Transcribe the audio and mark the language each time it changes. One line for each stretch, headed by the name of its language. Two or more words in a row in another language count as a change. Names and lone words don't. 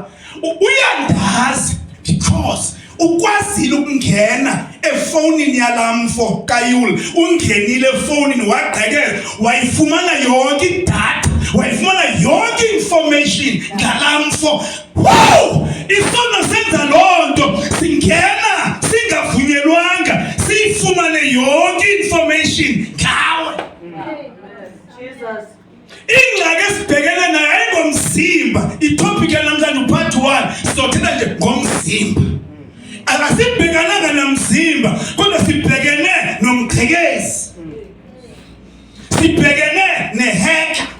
Xhosa: Uyandazi because ukwazile ukungena efonini yalamfo kaYuli, ungenile efonini wagqekeza, wayifumana yonke idatha, wayifumana yonke information ngalamfo. Wow! Isono senza loo nto, singena singavunyelwanga siyifumane yonke information ngawe. Jesus. Ingxaki esibhekene nayo ayingomzimba. Itopic yanamhlanje upart 1 sizothetha nje ngomzimba. Akasibhekananga namzimba kodwa sibhekene nomgqekezi, sibhekene nehacker.